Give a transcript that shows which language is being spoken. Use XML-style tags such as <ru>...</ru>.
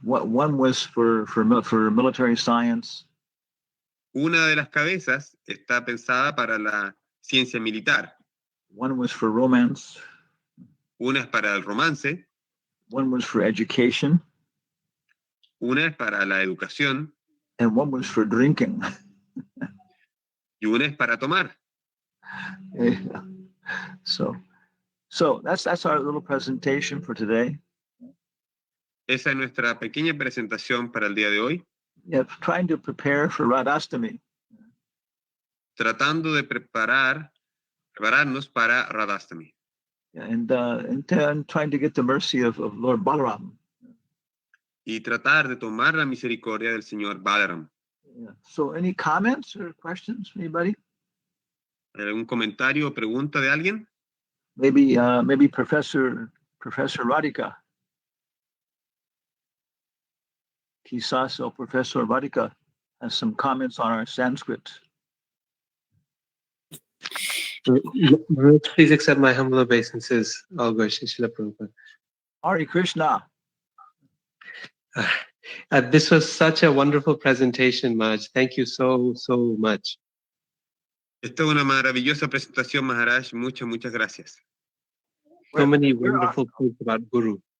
<en>One was for military science.</en> <es>Una de las cabezas está pensada para la ciencia militar.</es> <en>One was for romance.</en> <es>Una es para el romance.</es> <en>One was for education.</en> <es>Una es para la educación.</es> <en>And one was for drinking.</en> <es>Y una es para tomar.</es> <en>Yeah. So that's our little presentation for today.</en> <es>Esa es nuestra pequeña presentación para el día de hoy.</es> <en>Yeah, trying to prepare for Radhastami.</en> <es>Tratando de prepararnos para Radhastami.</es> <en>Yeah, and trying to get the mercy of Lord Balaram.</en> <es>Y tratar de tomar la misericordia del Señor Balaram.</es> <en>Yeah. So any comments or questions, anybody?</en> <es>¿Algún comentario o pregunta de alguien?</es> <en>Maybe Professor Radhika.</en> <es>Quizás el</es> <en>Professor Radhika has some comments on our Sanskrit. Please accept my humble obeisances, all worship Srila Prabhupada. Hare Krishna. This was such a wonderful presentation, Maharaj. Thank you so much.</en> <es>Esta es una maravillosa presentación, Maharaj. Muchas gracias.</es> <en>So many wonderful things about Guru.</en>